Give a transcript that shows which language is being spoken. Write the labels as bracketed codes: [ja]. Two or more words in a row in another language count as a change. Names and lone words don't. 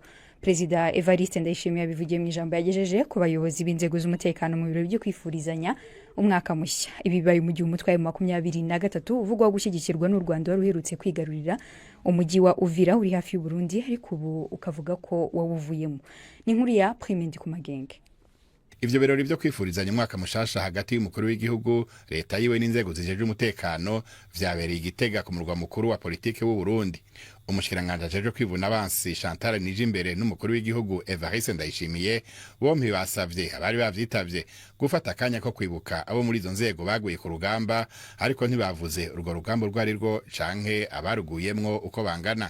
[rw] Perezida Evariste Ndayishimiye yabivugiye mu ijambo yagejeje ku bayobozi b'inzego z'umutekano mu birori byo kwifurizanya umwaka mushya. Ibi bibaye mu gihe umutwe wa 23 uvugwa gushyigikirwa n'u Rwanda wari uherutse kwigarurira umujyi wa Uvira uri hafi y'u Burundi, ariko ubu ukavuga ko wawuvuyemo. Ni inkuru ya Prime Ndikumagenge. [rn] Ivyo birori byo kwifurizanya umwaka mushasha hagati y'umukuru w'igihugu, leta yiwe n'inzego zijeje umutekano vyabereye Igitega ku murwa mukuru wa politike w'u Burundi. Umushikiranganje ajeje kwivuna abansi Chantal Nijimbere n'umukuru w'igihugu Evariste Ndayishimiye bompi basavye abari bavyitavye gufata akanya ko kwibuka abo muri izo nzego baguye ku rugamba, ariko ntibavuze urwo rugamba rwari rwo canke abaruguyemwo uko bangana.